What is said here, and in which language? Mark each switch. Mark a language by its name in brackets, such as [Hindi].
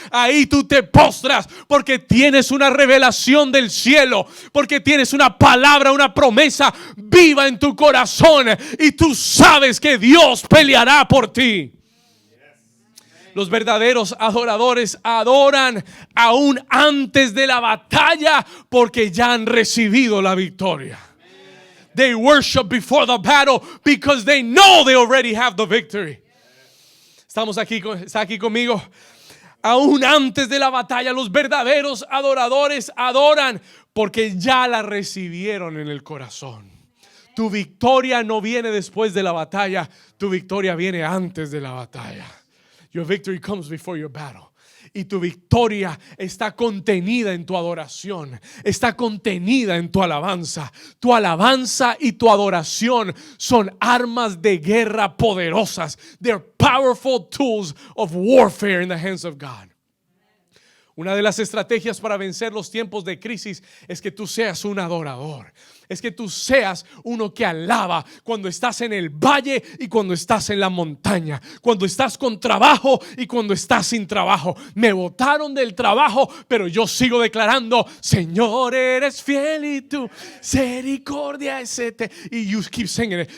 [Spanish] Ahí tú te postras porque tienes una revelación del cielo, porque tienes una palabra, una promesa viva en tu corazón, y tú sabes que Dios peleará por ti. Los verdaderos adoradores adoran aún antes de la batalla porque ya han recibido la victoria. [English] They worship before the battle because they know they already have the victory. [Spanish] Estamos aquí, ¿está aquí conmigo? Aún antes de la batalla, los verdaderos adoradores adoran porque ya la recibieron en el corazón. Tu victoria no viene después de la batalla, tu victoria viene antes de la batalla. [English] Your victory comes before your battle. [Spanish] Y tu victoria está contenida en tu adoración, está contenida en tu alabanza. Tu alabanza y tu adoración son armas de guerra poderosas. [English] They're powerful tools of warfare in the hands of God. [Spanish] Una de las estrategias para vencer los tiempos de crisis es que tú seas un adorador. Es que tú seas uno que alaba cuando estás en el valle y cuando estás en la montaña, cuando estás con trabajo y cuando estás sin trabajo. Me botaron del trabajo, pero yo sigo declarando: Señor, eres fiel y tu misericordia es eterna. Y [English] you keep singing it.